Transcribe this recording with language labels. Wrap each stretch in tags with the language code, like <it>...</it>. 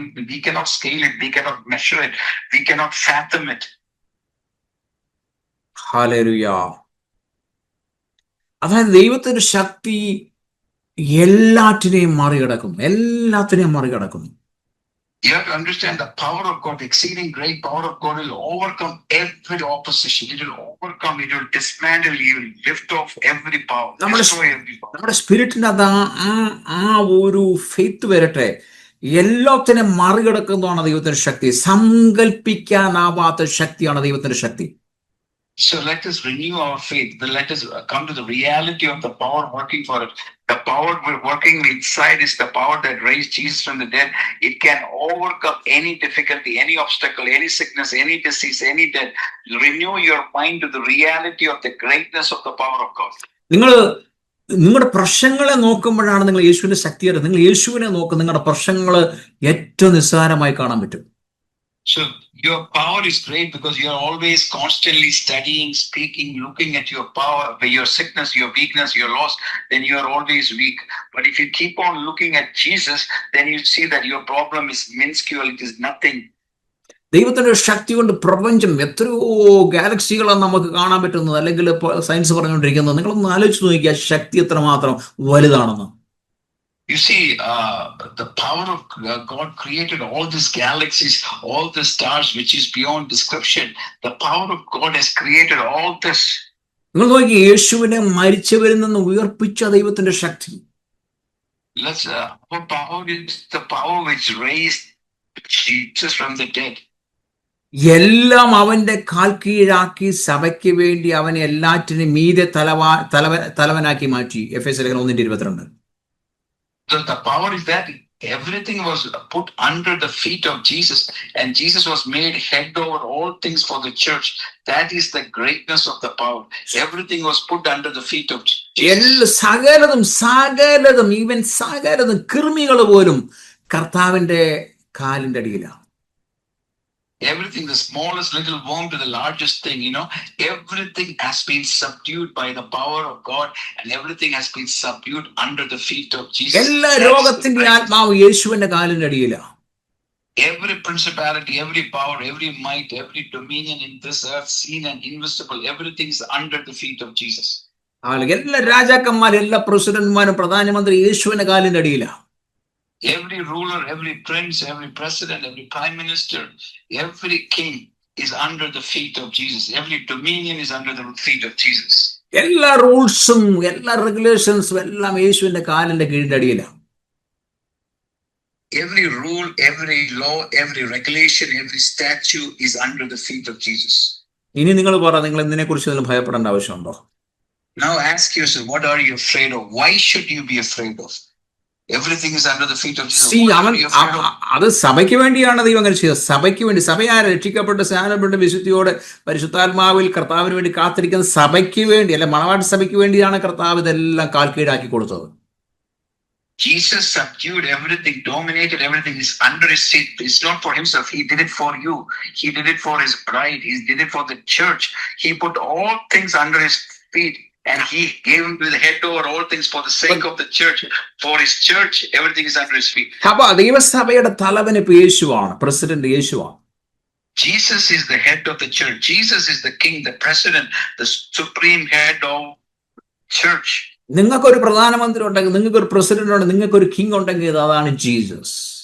<en>We cannot scale it, we cannot measure it, we cannot fathom it.</en> <ml>Hallelujah. അതായത് ദൈവത്തിന്റെ ശക്തി എല്ലാറ്റിനെയും മറികടക്കുന്നു.</ml> <en>You have to understand the power of God, exceeding great power of God will overcome every opposition. It will overcome, it will dismantle, it will lift off every power, destroy every power.</en> <ml>നമ്മുടെ സ്പിരിറ്റിന് അത് ആ ഒരു faith വരട്ടെ. എല്ലാത്തിനും മറികടക്കുന്നതാണ് ദൈവത്തിന്റെ ശക്തി. സങ്കല്പിക്കാനാവാത്ത ശക്തിയാണ് ദൈവത്തിന്റെ ശക്തി.</ml> <en>So let us renew our faith. Let us come to the reality of the power working for it. The power working inside is the power that raised Jesus from the dead. It can overcome any difficulty, any obstacle, any sickness, any disease, any death. Renew your mind to the reality of the greatness of the power of God.</en> <ml>നിങ്ങളുടെ പ്രശ്നങ്ങളെ നോക്കുമ്പോഴാണ് നിങ്ങൾ യേശുവിന്റെ ശക്തി അറിയുന്നത്. നിങ്ങൾ യേശുവിനെ നോക്കും, നിങ്ങളുടെ പ്രശ്നങ്ങൾ ഏറ്റവും നിസ്സാരമായി കാണാൻ പറ്റും.</ml> <en>So your power is great because you are always constantly studying, speaking, looking at your power, your sickness, your weakness, your loss, then you are always weak. But if you keep on looking at Jesus, then you see that your problem is minuscule, it is nothing.</en> <ml>ദൈവത്തിന്റെ ശക്തി കൊണ്ട് പ്രപഞ്ചം എത്രയോ ഗാലക്സികളാണ് നമുക്ക് കാണാൻ പറ്റുന്നത്, അല്ലെങ്കിൽ science പറഞ്ഞുകൊണ്ടിരിക്കുന്നത്. നിങ്ങളൊന്ന് ആലോചിച്ച് നോക്കിയാൽ ശക്തി എത്രമാത്രം വലുതാണെന്ന്.</ml> <en>You see, the power of God created all these galaxies, all the stars, which is beyond description. The power of God has created all this.</en> <ml>നിങ്ങൾ നോക്കി, യേശുവിനെ മരിച്ചവരിൽ നിന്ന് ഉയർപ്പിച്ച ദൈവത്തിന്റെ ശക്തി.</ml> <en>Our power is the power which raised Jesus from the dead.</en> <ml>എല്ലാം അവന്റെ കാൽ കീഴാക്കി സഭയ്ക്ക് വേണ്ടി അവനെ എല്ലാറ്റിനും മീതെ തലവനാക്കി മാറ്റി. എഫേസ്യ ലേഖനം 1:22.</ml> <en>The power is that everything was put under the feet of Jesus, and Jesus was made head over all things for the church. That is the greatness of the power. Everything was put under the feet of Jesus.</en> <ml>സകലതും even സകലതും കൃമികൾ പോലും കർത്താവിന്റെ കാലിന്റെ അടിയിലാണ്.</ml> <en>Everything, the smallest little worm to the largest thing, everything has been subdued by the power of God, and everything has been subdued under the feet of Jesus.</en> <ml>എല്ലാ രോഗത്തിന്റെ ആത്മാവ് യേശുവിന്റെ കാലിന്റെ അടിയിലാണ്.</ml> <en>Every principality, every power, every might, every dominion in this earth, seen and invisible, everything is under the feet of Jesus.</en> <ml>എല്ലാ രാജാക്കന്മാരും, എല്ലാ പ്രസിഡന്റുമാരും, പ്രധാനമന്ത്രി യേശുവിന്റെ കാലിന്റെ അടിയിലാണ്.</ml> <en>Every ruler, every prince, every president, every prime minister, every king is under the feet of Jesus. Every dominion is under the feet of Jesus.</en> <ml>എല്ലാ റൂൾസും എല്ലാ റെഗുലേഷൻസും എല്ലാം യേശുവിന്റെ കാലിന്റെ കീഴിന്റെ അടിയിലാണ്.</ml> <en>Every rule, every law, every regulation, every statute is under the feet of Jesus.</en> <ml>ഇനി നിങ്ങൾ പറ, നിങ്ങൾ ഇതിനെക്കുറിച്ച് ഭയപ്പെടേണ്ട ആവശ്യമുണ്ടോ?</ml> <en>Now ask yourself, what are you afraid of? Why should you be afraid of? Everything is under the feet of Jesus.</en> <ml>അത് സഭയ്ക്ക് വേണ്ടിയാണ് ദൈവം അങ്ങനെ ചെയ്തത്. സഭയ്ക്ക് വേണ്ടി. സഭയാരെ രക്ഷിക്കപ്പെട്ട് സ്നാനപ്പെട്ട് വിശുദ്ധിയോടെ പരിശുദ്ധാത്മാവിൽ കർത്താവിന് വേണ്ടി കാത്തിരിക്കുന്ന സഭയ്ക്ക് വേണ്ടി, അല്ലെ മണവാട്ടി സഭയ്ക്ക് വേണ്ടിയാണ് കർത്താവ് ഇതെല്ലാം കാൽക്കീഴാക്കി കൊടുത്തത്.</ml> <en>Jesus subdued everything, dominated everything, is under his seat. It's not for himself. He did it for you. He did it for his bride. He did it for the church. He put all things under his feet. And he gave him to the head over all things for the sake of the church. For his church, everything is under his feet.</en> <ml>അപ്പൊ ദൈവസഭയുടെ തലവൻ ഇപ്പൊ യേശുവാണ്, president യേശുവാണ്.</ml> <en>Jesus is the head of the church. Jesus is the king, the president, the supreme head of church.</en> <ml>നിങ്ങൾക്കൊരു പ്രധാനമന്ത്രി ഉണ്ടെങ്കിൽ, നിങ്ങൾക്കൊരു പ്രസിഡന്റ് ഉണ്ടെങ്കിൽ, നിങ്ങൾക്കൊരു കിങ് ഉണ്ടെങ്കിൽ അതാണ് ജീസസ്.</ml>